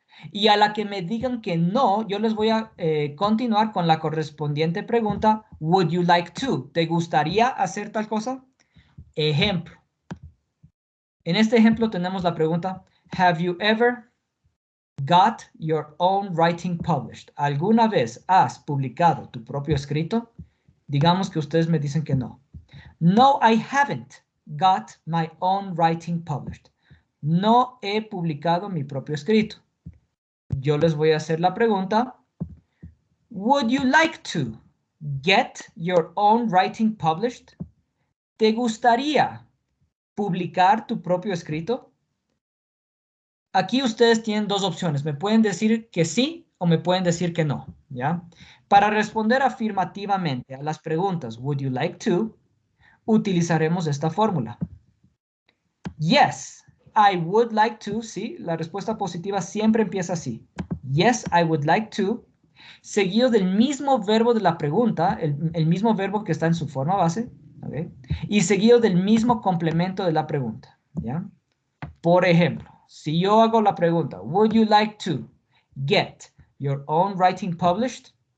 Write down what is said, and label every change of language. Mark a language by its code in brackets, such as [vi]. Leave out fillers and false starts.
[es] Y a la que me digan que no, yo les voy a continuar con la correspondiente pregunta, [en] would you like to? [es] ¿Te gustaría hacer tal cosa? Ejemplo. En este ejemplo tenemos la pregunta, [en] have you ever got your own writing published? [es] ¿Alguna vez has publicado tu propio escrito? Digamos que ustedes me dicen que no. [en] No, I haven't got my own writing published. [es] No he publicado mi propio escrito. Yo les voy a hacer la pregunta, [en] would you like to get your own writing published? [es] ¿Te gustaría publicar tu propio escrito? Aquí ustedes tienen 2 opciones. Me pueden decir que sí o me pueden decir que no, ¿ya? Para responder afirmativamente a las preguntas, [en] would you like to, [es] utilizaremos esta fórmula. [en] Yes, I would like to, [es] sí, la respuesta positiva siempre empieza así. [en] Yes, I would like to, [es] seguido del mismo verbo de la pregunta, el mismo verbo que está en su forma base, ¿okay? Y seguido del mismo complemento de la pregunta, ¿ya? Por ejemplo, si yo hago la pregunta, [en] would you like to get your own writing published?